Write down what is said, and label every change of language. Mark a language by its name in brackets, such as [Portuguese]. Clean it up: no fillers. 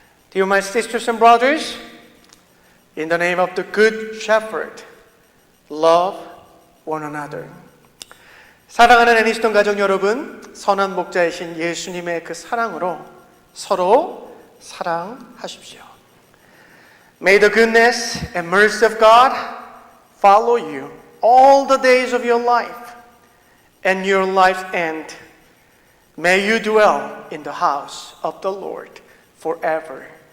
[English] Dear my sisters and brothers, in the name of the Good Shepherd, love one another. [Korean] 사랑하는 애니스톤 가족 여러분, 선한 목자이신 예수님의 그 사랑으로 서로 사랑하십시오. [English] May the goodness and mercy of God follow you all the days of your life, and your life's end. May you dwell in the house of the Lord forever.